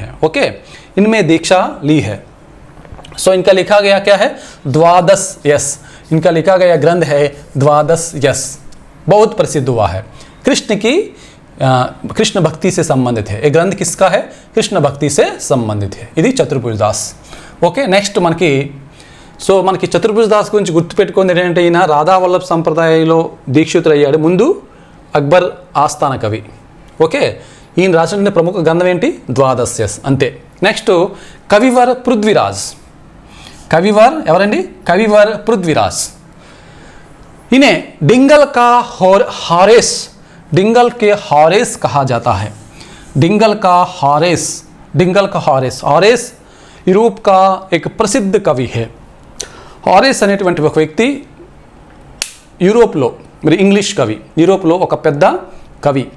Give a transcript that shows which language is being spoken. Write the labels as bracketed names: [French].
[Hindi] Okay, इनमें दीक्षा ली है। सो इनका लिखा गया क्या है? द्वादश यस। इनका लिखा गया ग्रंथ है द्वादश यस, बहुत प्रसिद्ध हुआ है। कृष्ण भक्ति से संबंधित है। ये ग्रंथ किसका है? कृष्ण भक्ति से संबंधित है। [Telugu] ఇది చతుర్భుజ్ దాస్। ఓకే, నెక్స్ట్ మనకి చతుర్భుజ్ దాస్ గురించి గుర్తుపెట్టుకుంది ఏంటంటే ఈయన రాధావల్లభ్ సంప్రదాయంలో దీక్షితులయ్యాడు, ముందు అక్బర్ ఆస్థాన కవి। ఓకే, ఈయన రాసిన ప్రముఖ గ్రంథం ఏంటి? ద్వాదశ యస్, అంతే। నెక్స్ట్ కవివర్ పృథ్వీరాజ్। ఎవరండి? కవివర్ పృథ్వీరాజ్। [Hindi] इन्हें डिंगल के हॉरेस कहा जाता है। डिंगल का हॉरेस यूरोप का एक प्रसिद्ध कवि है। [Telugu] हॉरेस అనేటువంటి ఒక వ్యక్తి యూరోప్లో, మరి ఇంగ్లీష్ కవి, యూరోప్లో ఒక పెద్ద కవి।